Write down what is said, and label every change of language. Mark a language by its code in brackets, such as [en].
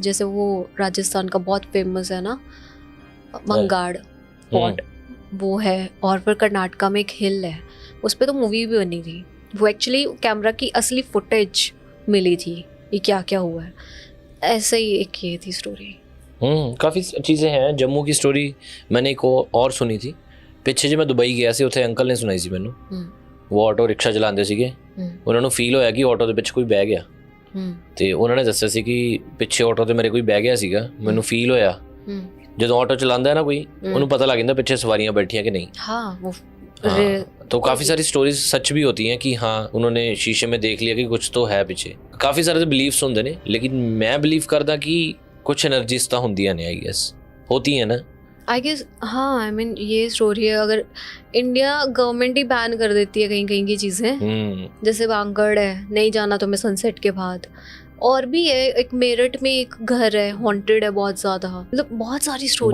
[hi] जैसे वो राजस्थान का बहुत फेमस है ना मंगाड़ पॉट, वो है। और फिर कर्नाटका में एक हिल है, उस पर तो मूवी भी बनी थी। वो एक्चुअली कैमरा की असली फुटेज मिली थी, ये क्या क्या हुआ है। ऐसे ही एक ये थी स्टोरी। काफ़ी चीज़ें हैं। जम्मू की स्टोरी मैंने एक और सुनी थी [pa] ਪਿੱਛੇ ਜੇ ਮੈਂ ਦੁਬਈ ਗਿਆ ਸੀ, ਉੱਥੇ ਅੰਕਲ ਨੇ ਸੁਣਾਈ ਸੀ ਮੈਨੂੰ। ਉਹ ਆਟੋ ਰਿਕਸ਼ਾ ਚਲਾਉਂਦੇ ਸੀਗੇ, ਉਹਨਾਂ ਨੂੰ ਫੀਲ ਹੋਇਆ ਕਿ ਆਟੋ ਦੇ ਵਿੱਚ ਕੋਈ ਬਹਿ ਗਿਆ, ਤੇ ਉਹਨਾਂ ਨੇ ਦੱਸਿਆ ਸੀ ਕਿ ਪਿੱਛੇ ਆਟੋ ਤੇ ਮੇਰੇ ਕੋਈ ਬਹਿ ਗਿਆ ਸੀਗਾ, ਮੈਨੂੰ ਫੀਲ ਹੋਇਆ। ਜਦੋਂ ਆਟੋ ਚਲਾਉਂਦਾ ਹੈ ਨਾ ਕੋਈ, ਉਹਨੂੰ ਪਤਾ ਲੱਗ ਜਾਂਦਾ ਪਿੱਛੇ ਸਵਾਰੀਆਂ [hi] बैठी हैं कि नहीं। हाँ, तो काफ़ी सारी स्टोरीज सच भी होती हैं कि हाँ उन्होंने शीशे में देख लिया कि कुछ तो है पीछे। काफ़ी सारे बिलीव्स होंगे ने, लेकिन [pa] मैं बिलीव करदा कि कुछ एनर्जीज तो होंदियां ने, [hi] आई गेस होती हैं ना, आई गेस। हाँ, आई मीन ये स्टोरी है, अगर इंडिया गवर्नमेंट ही बैन कर देती है कहीं कहीं की चीज़ें, जैसे वांगड़ है, नहीं जाना तुम्हें सनसेट के बाद, और भी है एक मेरठ में एक घर है हॉन्टेड है बहुत ज़्यादा, मतलब बहुत सारी स्टोरी।